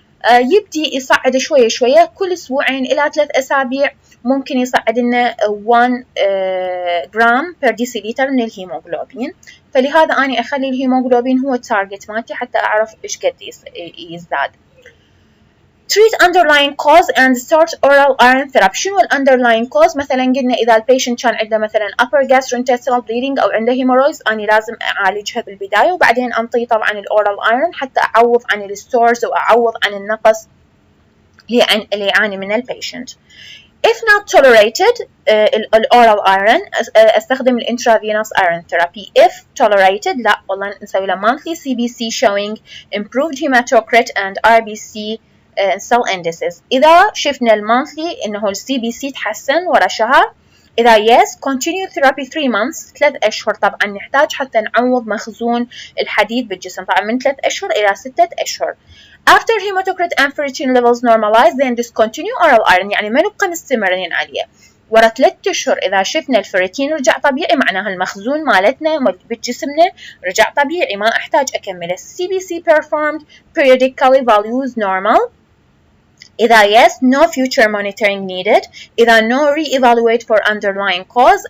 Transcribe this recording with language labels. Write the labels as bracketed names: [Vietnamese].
[Arabic] يبدي يصعد شوية شوية كل أسبوعين إلى 3 أسابيع ممكن يصعد لنا 1 جرام per deciliter من الهيموغلوبين. فلهذا أنا أخلي الهيموغلوبين هو التارجت مالتي حتى أعرف إيش قد يزداد. [English] Treat underlying cause and start oral iron therapy. [Arabic] شنو ال underlying cause؟ مثلا قلنا إذا البيشنت كان عنده مثلا [English] upper gastrointestinal bleeding [Arabic] أو عنده hemorrhoids، أنا لازم أعالجها بالبداية وبعدين أنطي طبعا الأورال iron حتى أعوض عن الستورز وأعوض عن النقص اللي يعاني من البيشنت. [English] If not tolerated الأورال iron أستخدم الانترافينوس iron therapy. If tolerated [Arabic] لا والله نسوي له [English] monthly CBC showing improved hematocrit and RBC cell indices. [Arabic] إذا شفنا المونثلي إنه السي بي سي تحسن ورا شهر، إذا yes [English] continue therapy 3 months [Arabic] 3 أشهر. طبعا نحتاج حتى نعوض مخزون الحديد بالجسم طبعا من 3 أشهر إلى 6 أشهر. [English] After hematocrit and ferritin levels normalize then discontinue oral iron، [Arabic] يعني ما نبقى مستمرين عليه. ورا 3 أشهر إذا شفنا الفيريتين رجع طبيعي معناها المخزون مالتنا بجسمنا رجع طبيعي، ما أحتاج أكمله. [English] CBC performed periodically values normal. إذا yes no future monitoring needed. إذا no re-evaluate for underlying cause.